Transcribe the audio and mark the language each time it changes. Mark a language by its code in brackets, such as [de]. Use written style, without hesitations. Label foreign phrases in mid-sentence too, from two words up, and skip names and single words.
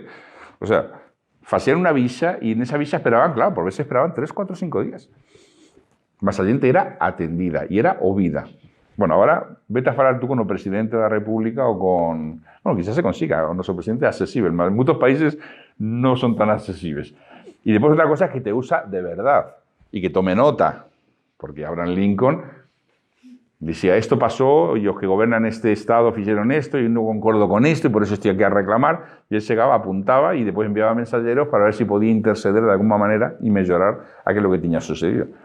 [es] O sea, [gl] facían unha vixa e nesa vixa esperaban, claro, por veces esperaban 3, 4, 5 días. Mas a xente era atendida e era ouvida. Bueno, [es] ahora vete [gl] a falar tú con o presidente da República ou con... Bueno, quizás se consiga, o noso presidente é accesible, mas en moitos países non son tan accesibles. [es] Y después otra cosa es que te usa de verdad y que tome nota, porque Abraham Lincoln decía, esto pasó, y los que gobernan este estado hicieron esto, y no concordo con esto, y por eso estoy aquí a reclamar. Y él llegaba, apuntaba, y después enviaba mensajeros para ver si podía interceder de alguna manera y mejorar aquello que tenía sucedido.